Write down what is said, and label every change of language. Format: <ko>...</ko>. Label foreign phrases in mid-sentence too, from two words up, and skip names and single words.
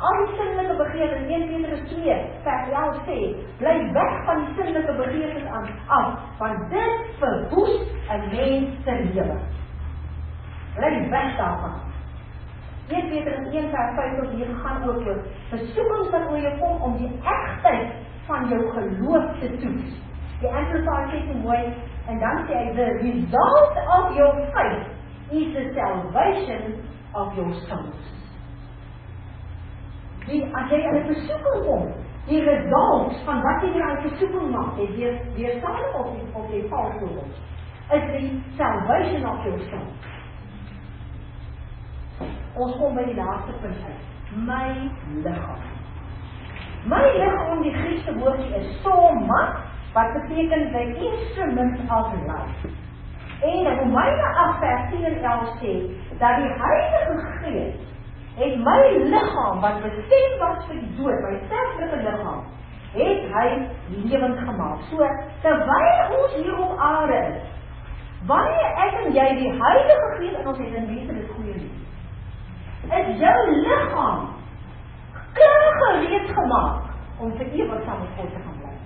<af>Al die sinnelike begeertes, 1 Petrus 2, vers 11 sê, bly weg van die sinnelike begeertes af, want dit verwoes 'n mens se lewe. Bly weg daarvan. 1 Petrus 1 vers 5 tot 9 gaan ook oor versoekings wat oor jou kom om die egtheid van jou geloof te toets. Die Amplified sê so mooi, en dan sê hy,</af> <en>the result of your faith is the salvation of your souls.</en> <af>As jy in 'n versoeking kom, die result van wat jy aan versoeking maak, is weerstadig of jy val voor, is die</af> <en>salvation of your souls.</en> <af>Ons kom by die laaste punt uit. My liggaam. My liggaam, die Griekse woordjie is soma, wat beteken</af> <en>the instrument of life.</en> <af>En Romeine 8 vers 10 en 11 sê, dat die Heilige Gees het my liggaam, wat bestem was vir die dood, my sterflike liggaam, het hy lewend gemaak. So, terwyl ons hier op aarde is, wanneer ek en jy die Heilige Gees in ons het, en mense dit goeie lief, is jou liggaam klaar gereed gemaak om vir ewig saam met God te gaan bly.</af>